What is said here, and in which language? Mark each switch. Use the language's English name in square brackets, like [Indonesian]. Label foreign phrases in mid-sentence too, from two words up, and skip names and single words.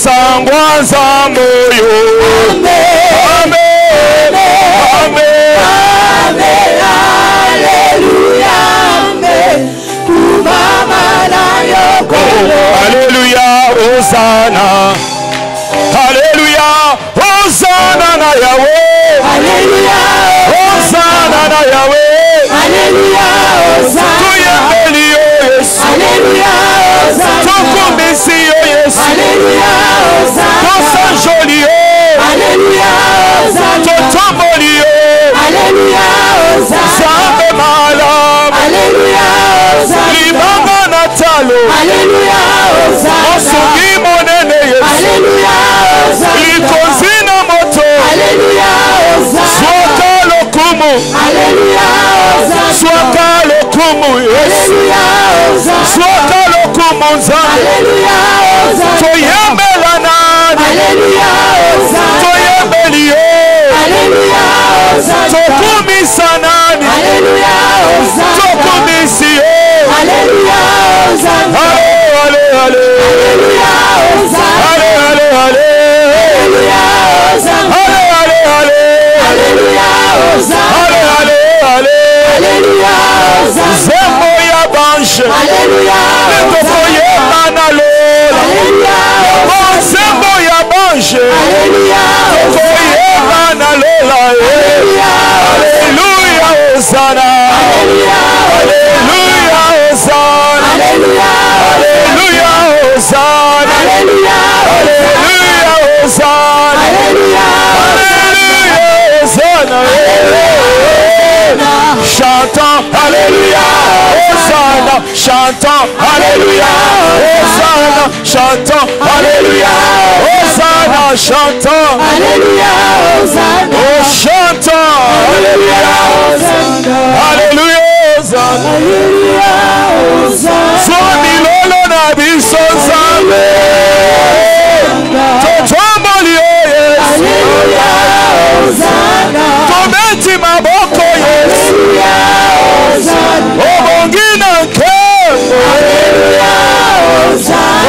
[Lingala] nangwa nzamboyo. Amen. Amen. Amen. Alléluia. Amen. Kumama na yokolo. Alléluia. Hosanna. Alléluia. Hosanna na Yahweh. Alléluia. Hosanna na Yahweh. Alléluia. Hosanna. Tuyembeli yo Yesu. Alléluia. Hosanna. Tukumbisi yo Yesu. Alléluia. Hosanna. Tosanjoli yo. Alléluia. Hosanna. Totomboli yo. Alléluia. Hosanna. Zambe malamu. Alléluia. Hosanna. Libanga na talo. Alléluia. Hosanna. Osungi monene Yesu. Alléluia. Hosanna. Likonzi na moto. Alléluia. Hosanna. Swaka lokumu. Alléluia. Hosanna. Swaka lokumu Yesu. Alléluia. Hosanna. Swaka lokumu Nzambe. Alléluia. Hosanna. Toyembela nani. Alléluia. Hosanna. Toyembeli yo. Alléluia. Hosanna. Tokumisa nani. Alléluia. Hosanna. Tokumisi yo. Alléluia. Hosanna. [French] Allez, allez, allez. [Lingala] Alléluia. Hosanna. [French] Allez, allez, allez. [Lingala] Alléluia. Hosanna. [French] Allez, allez, allez. [Lingala] Alléluia. Hosanna. [French] Allez, allez, allez. [Lingala] Alléluia. Hosanna. Zembo ya banche. Alléluia. Letokoye manalola. Alléluia. Zembo ya banche. Alléluia. Tokoye manalola. Alléluia. Alléluia, Hosanna. Alléluia. Alléluia, Hosanna. Alléluia. Alléluia, Hosanna. Alléluia. Alléluia, Hosanna. Alléluia. Alléluia, Hosanna. [French] Chantons Alléluia, Hosanna. Chantons Alléluia, Hosanna. Chantons Alléluia, Hosanna. Chantons [Lingala] Alléluia. Hosanna. [French] Oh, chantons Alléluia, Alléluia, Hosanna. [Lingala] Alléluia. Hosanna. Swami lolo na biso Nzambe. Totomboli yo Yesu. Alléluia. Hosanna. Tobeti maboko Yesu. Alléluia. Hosanna. Obongi na nkembo. Alléluia. Hosanna.